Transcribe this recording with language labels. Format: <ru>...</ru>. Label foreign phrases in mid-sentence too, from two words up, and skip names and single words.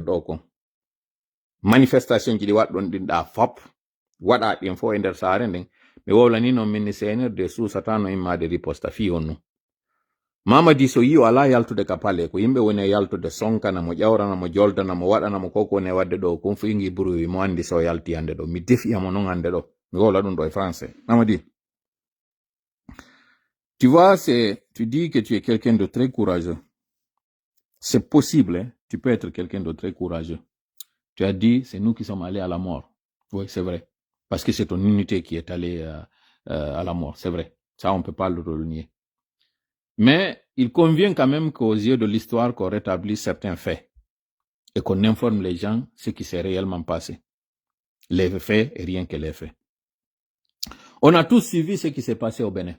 <ff>ɗo kon manifestation ji ɗi waɗɗon ɗin ɗa fop waɗa ɗin fo e nder saare nden mi wowlani noon minni CNRD suusata no immade riposta fi on nu Mamadi so yi o ala yaltude ka pale ko yimɓe woni e yaltude sonkana mo ƴawrana mo joldana mo waɗana mo koko woni e wadde ɗo kon fu ingi bruwi mo andi so yalti hande ɗo mi defiyamo noon hande ɗo mi wowla ɗum ɗo e français Mamadi</ff> <fr>tu vois tu dis que tu es quelqu'un de très courageux c'est possible hein? Tu peux être quelqu'un de très courageux tu as dit c'est nous qui sommes allés à la mort oui c'est vrai parce que c'est ton unité qui est allée à la mort c'est vrai ça on peut pas le nier mais il convient quand même qu'aux yeux de l'histoire qu'on rétablisse certains faits et qu'on informe les gens ce qui s'est réellement passé les faits et rien que les faits on a tous suivi ce qui s'est passé au Bénin.</fr>